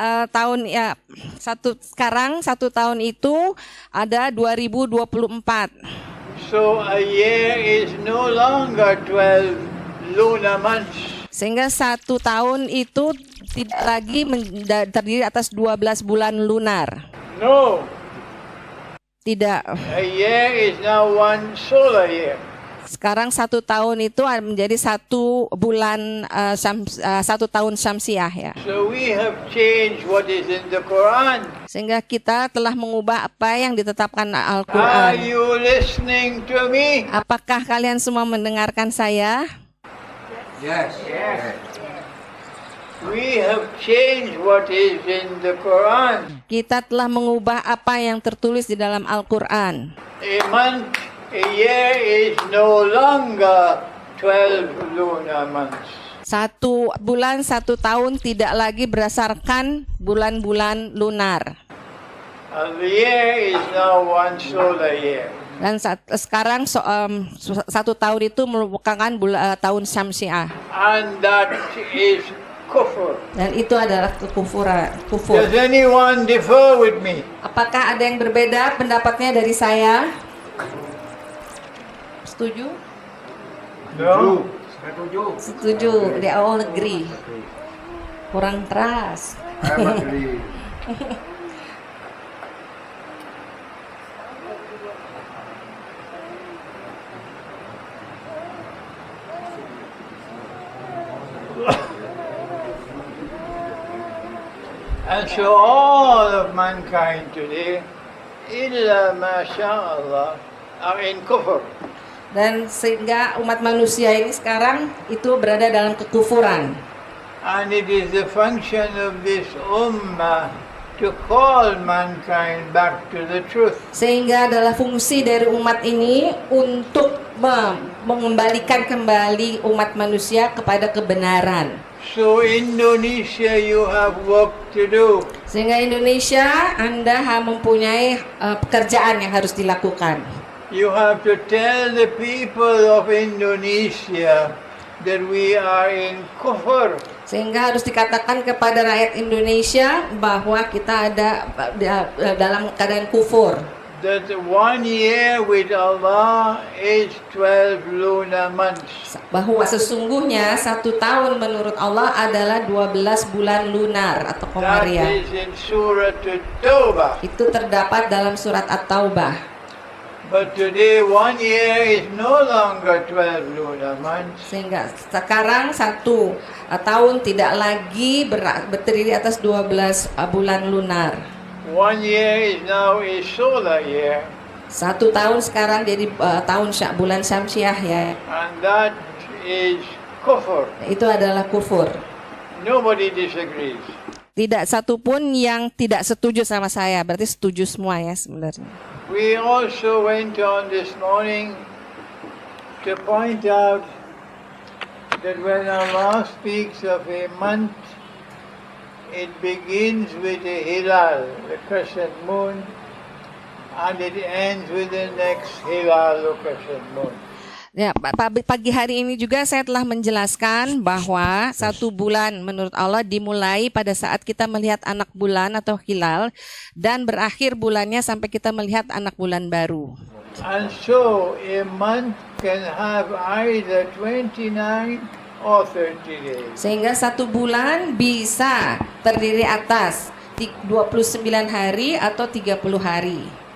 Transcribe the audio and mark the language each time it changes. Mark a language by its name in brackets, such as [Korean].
[Indonesian] Tahun ya sekarang 1 tahun itu ada 2024. [English] So a year is no longer 12 lunar months. [Indonesian] Sehingga 1 tahun itu tidak lagi terdiri atas 12 bulan lunar. [English] No. [Indonesian] Tidak. [English] A year is now one solar year. [Indonesian] Sekarang 1 tahun itu menjadi 1 bulan 1 tahun syamsiah ya. [English] So we have changed what is in the Quran. [Indonesian] Sehingga kita telah mengubah apa yang ditetapkan [English] Are [Indonesian] Al-Quran. [English] you listening to me? [Indonesian] Apakah kalian semua mendengarkan saya? [English] Yes. We have changed what is in the Quran. [Indonesian] Kita telah mengubah apa yang tertulis di dalam Al-Quran. [English] A year is no longer 12 lunar months. [Indonesian] 1 bulan 1 tahun tidak lagi berdasarkan bulan-bulan lunar. [English] And the year is now one solar year. [Indonesian] Dan sekarang 1 tahun itu merupakan tahun syamsiah. [English] And that is kufr. [Indonesian] Dan itu adalah kekufuran. Kufur. [English] Does anyone differ with me? [Indonesian] Apakah ada yang berbeda pendapatnya dari saya? Setuju? [English] No. [Indonesian] Setuju. [English] They all agree. [Indonesian] Kurang keras. [English] And so all of mankind today, [Arabic] illa ma sha Allah, [English] are in kufr. [Indonesian] Dan sehingga umat manusia ini sekarang itu berada dalam kekufuran. [English] And it is the function of this ummah to call mankind back to the truth. [Indonesian] Sehingga adalah fungsi dari umat ini untuk mengembalikan kembali umat manusia kepada kebenaran. [English] So Indonesia, you have work to do. [Indonesian] Sehingga Indonesia, Anda mempunyai pekerjaan yang harus dilakukan. [English] You have to tell the people of Indonesia that we are in kufr. [Indonesian] Sehingga harus dikatakan kepada rakyat Indonesia bahwa kita ada dalam keadaan kufur. [English] that 1 year with Allah is 12 lunar months. [Indonesian] Bahwa sesungguhnya 1 tahun menurut Allah adalah 12 bulan lunar atau [English] That [Indonesian] komariah. [English] is in Surah At-Tawbah. [Indonesian] Itu terdapat dalam surat At-Taubah. [English] But today 1 year is no longer 12 lunar months. [Indonesian] Sehingga sekarang 1 tahun tidak lagi berdiri di atas 12 bulan lunar. [English] 1 year is now a solar year, [Indonesian] 1 tahun sekarang jadi tahun bulan Syamsiah ya. [English] and that is kufr. [Indonesian] Itu adalah kufur. [English] Nobody disagrees. [Indonesian] Tidak satu pun yang tidak setuju sama saya. Berarti setuju semua ya sebenarnya. [English] We also went on this morning to point out that when Allah speaks of a month, it begins with the hilal, the crescent moon, and it ends with the next hilal, the crescent moon. [Indonesian] Ya, pagi hari ini juga saya telah menjelaskan bahwa 1 bulan menurut Allah dimulai pada saat kita melihat anak bulan atau hilal dan berakhir bulannya sampai kita melihat anak bulan baru. [English] And so a month can have either 29 or 30 days. [Indonesian] Sehingga 1 bulan bisa terdiri atas 29 hari atau 30 hari.